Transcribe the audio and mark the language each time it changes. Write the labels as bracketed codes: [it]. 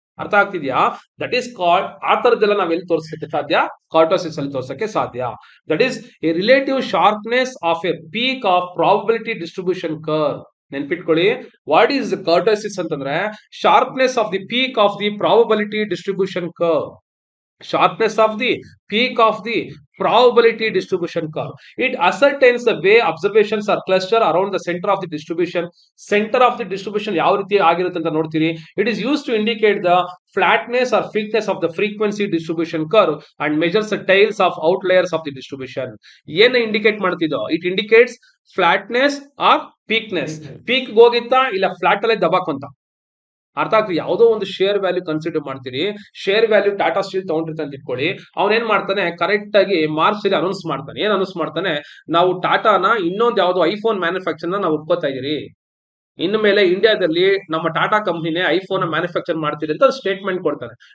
[kn] ಅರ್ಥ ಆಗ್ತಿದ್ಯಾ, [en] that is called, [kn] ಆ ತರದ್ದೆಲ್ಲ ನಾವ್ ಎಲ್ಲಿ ತೋರಿಸಕ್ಕೆ ಸಾಧ್ಯ, ಕಾರ್ಟೋಸಿಸ್ ಅಲ್ಲಿ ತೋರಿಸಕ್ಕೆ ಸಾಧ್ಯ. [en] That is a relative sharpness of a peak of probability distribution curve. [kn] ನೆನ್ಪಿಟ್ಕೊಳ್ಳಿ, [en] What is kurtosis ಅಂತಂದ್ರೆ sharpness of the peak of the probability distribution curve. Sharpness of the peak of the probability distribution curve. It ascertains the way observations are clustered around the center of the distribution. Center of the distribution [kn] ಯಾವ ರೀತಿ ಆಗಿರುತ್ತೆ ಅಂತ ನೋಡ್ತೀರಿ. [en] It is used to indicate the flatness or thickness of the frequency distribution curve and measures the tails of outliers of the distribution. [kn] ಏನು indicate ಮಾಡ್ತಿದ್ದೋ, [en] it indicates flatness or peakness. [kn] Peak ಹೋಗಿತ್ತಾ ಇಲ್ಲ flat ಅಲ್ಲೇ ದಬಾಕೊಂತ. ಅರ್ಥ ಆಗ್ತದೆ. ಯಾವುದೋ ಒಂದು share value consider ಮಾಡ್ತೀರಿ, share value Tata steel ತಗೊಂಡಿರ್ತಾನೆ ಅಂತ ಇಟ್ಕೊಳ್ಳಿ. ಅವನೇನ್ ಮಾಡ್ತಾನೆ, ಕರೆಕ್ಟ್ ಆಗಿ ಮಾರ್ಚ್ ಅಲ್ಲಿ ಅನೌನ್ಸ್ ಮಾಡ್ತಾನೆ. ಏನ್ ಅನೌನ್ಸ್ ಮಾಡ್ತಾನೆ, ನಾವು ಟಾಟಾನ ಇನ್ನೊಂದು ಯಾವ್ದೋ ಐಫೋನ್ ಮ್ಯಾನುಫ್ಯಾಕ್ಚರ್ ನಾವು ಒಪ್ಕೋತಾ ಇದೀರಿ. ಇನ್ನು ಮೇಲೆ ಇಂಡಿಯಾದಲ್ಲಿ ನಮ್ಮ ಟಾಟಾ ಕಂಪ್ನಿನೇ ಐಫೋನ್ ಮ್ಯಾನುಫ್ಯಾಕ್ಚರ್ ಮಾಡ್ತಿದೆ ಅಂತ ಸ್ಟೇಟ್ಮೆಂಟ್ ಕೊಡ್ತಾರೆ.